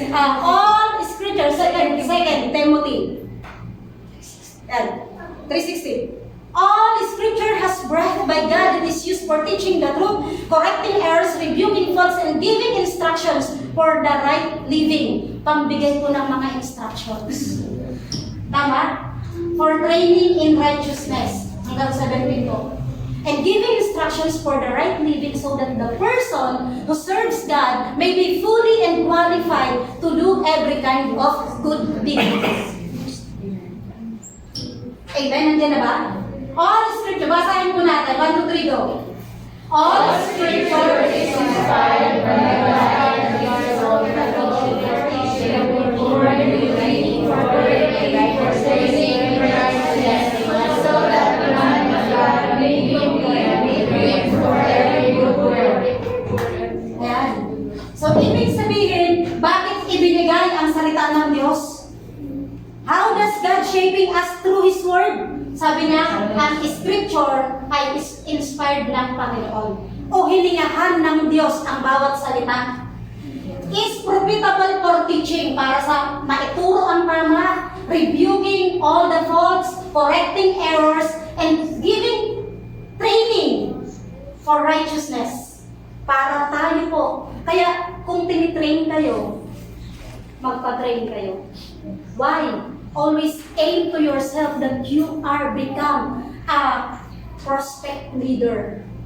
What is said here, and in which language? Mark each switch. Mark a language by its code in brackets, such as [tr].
[en] All scriptures, 2 Timothy. [tl] Yan, 3:16. [en] All scripture has breath by God and is used for teaching the truth, correcting errors, rebuking faults, and giving instructions for the right living. [tl] Pambigay po ng mga instructions. Tama? [en] For training in righteousness. [tl] Hanggang 17 po. [en] And giving instructions for the right living so that the person who serves God may be fully and qualified to do every kind of good deeds. [tl] Amen? Nandiyan na ba? [en] All scripture, [tl] basahin po natin. 1, 2, 3, go. [en] All scripture is inspired by God and is all profitable for teaching, for rebuking, for correcting, for training in righteousness, so that the man of God may be equipped for every good work. [tl] Ayan. So, ibig sabihin, bakit ibinigay ang salita ng Diyos? [en] How does God shaping us through His Word? [tl] Sabi niya, ang scripture ay inspired ng Panginoon. O hilingahan ng Diyos ang bawat salita. [en] Is profitable for teaching, [tl] para sa maituro ang tama, [en] rebuking all the faults, correcting errors, and giving training for righteousness. [tl] Para tayo po. Kaya kung tinitrain kayo, magpa-train kayo. [en] Why? Always aim to yourself that you are become a prospect leader.